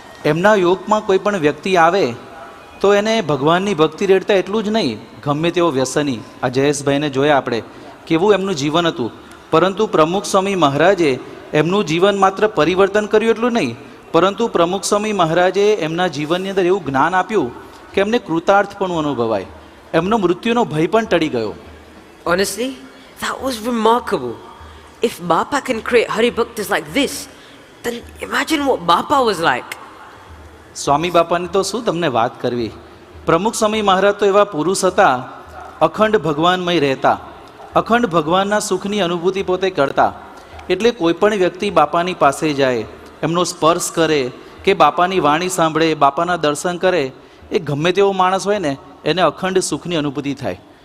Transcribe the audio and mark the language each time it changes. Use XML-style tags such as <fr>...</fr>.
<gu>એમના યોગમાં કોઈ પણ વ્યક્તિ આવે તો એને ભગવાનની ભક્તિ રેડતા એટલું જ નહીં, ગમે તેવો વ્યસની, આ જયેશભાઈને જોયા આપણે કેવું એમનું જીવન હતું, પરંતુ પ્રમુખ સ્વામી મહારાજે એમનું જીવન માત્ર પરિવર્તન કર્યું એટલું નહીં, પરંતુ પ્રમુખ સ્વામી મહારાજે એમના જીવનની અંદર એવું જ્ઞાન આપ્યું કે એમને કૃતાર્થ પણ અનુભવાય, એમનો મૃત્યુનો ભય પણ ટળી ગયો.</gu> <en>Honestly, that was remarkable. If Bapa can create Hari Bhaktas like this, then imagine what Bapa was like.</en> <gu>સ્વામી બાપાની તો શું તમને વાત કરવી. પ્રમુખ સ્વામી મહારાજ તો એવા પુરુષ હતા, અખંડ ભગવાનમય રહેતા, અખંડ ભગવાનના સુખની અનુભૂતિ પોતે કરતા. એટલે કોઈ પણ વ્યક્તિ બાપાની પાસે જાય એમનો સ્પર્શ કરે કે બાપાની વાણી સાંભળે, બાપાના દર્શન કરે, એ ગમે તેવો માણસ હોય ને એને અખંડ સુખની અનુભૂતિ થાય.</gu>